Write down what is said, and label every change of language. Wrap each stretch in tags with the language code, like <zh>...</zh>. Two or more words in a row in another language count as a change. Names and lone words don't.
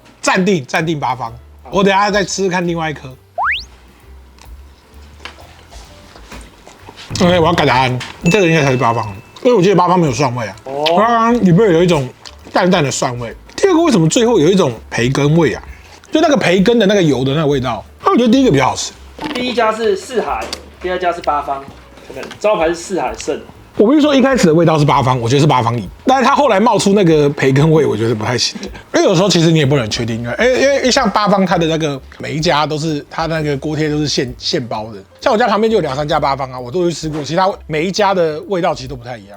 <zh>暫定八方，我等一下再吃看另外一顆。OK， 我要改答案，這個應該才是八方，因為我記得八方沒有蒜味啊。八方裡面有一種淡淡的蒜味。第二個為什麼最後有一種培根味啊？就那個培根的那個油的那個味道。我覺得第一個比較好吃。第一家是四海，第二家是八方，可能招牌是四海勝。我不是說一開始的味道是八方，我覺得是八方贏，但是它後來冒出那個培根味，我覺得不太行。因為有時候其實你也不能確定，因為像八方它的那個每一家都是它那個鍋貼都是現包的，像我家旁邊就有2、3家八方啊，我都去吃過，其他每一家的味道其實都不太一樣。</zh>